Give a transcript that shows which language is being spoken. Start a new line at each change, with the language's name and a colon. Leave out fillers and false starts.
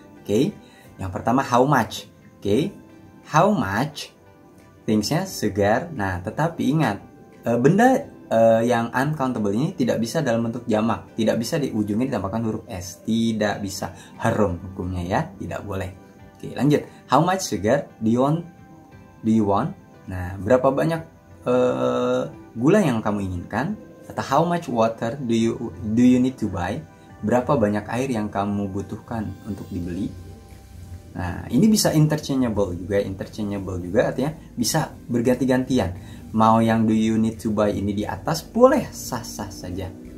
English: Oke.
Indonesian: Yang pertama
English: how much. Oke. How much?
Indonesian: Things-nya segar. Nah, tetapi ingat, benda yang uncountable ini tidak bisa dalam bentuk jamak. Tidak bisa di ujungnya ditambahkan huruf S. Tidak bisa. Haram hukumnya ya. Tidak boleh. Oke, lanjut.
English: How much sugar do you want?
Indonesian: Nah, berapa banyak gula yang kamu inginkan, atau
English: how much water do you need to buy,
Indonesian: berapa banyak air yang kamu butuhkan untuk dibeli. Nah, ini bisa interchangeable juga artinya bisa berganti-gantian. Mau yang
English: do you need to buy
Indonesian: ini di atas boleh, sah-sah saja.